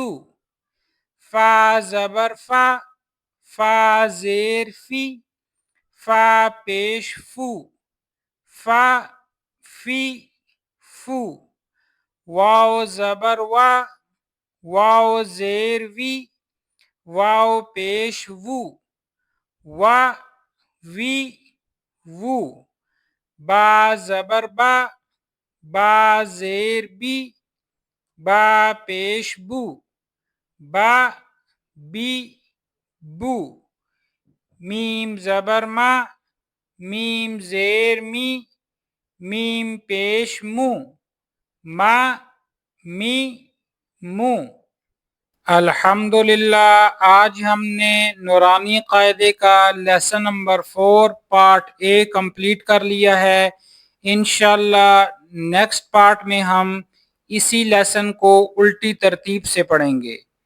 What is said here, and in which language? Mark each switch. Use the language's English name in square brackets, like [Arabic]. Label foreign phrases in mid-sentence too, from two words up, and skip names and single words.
[Urdu] فا زبر فا، فا زیر فی، فا پیش فو، فا فی فو. واو زبر وا، واو زیر وی، واو پیش وو، وا وی وو. با زبر با، با زیر بی، با پیش بو، با بی بو. میم زبر ما، میم زیر می، میم پیش مو، ما می مو. الحمدللہ آج ہم نے نورانی قاعدے کا [English] lesson number 4 part A complete [Urdu] کر لیا ہے. انشاءاللہ [English] next part [Urdu] میں ہم اسی لیسن کو الٹی ترتیب سے پڑھیں گے.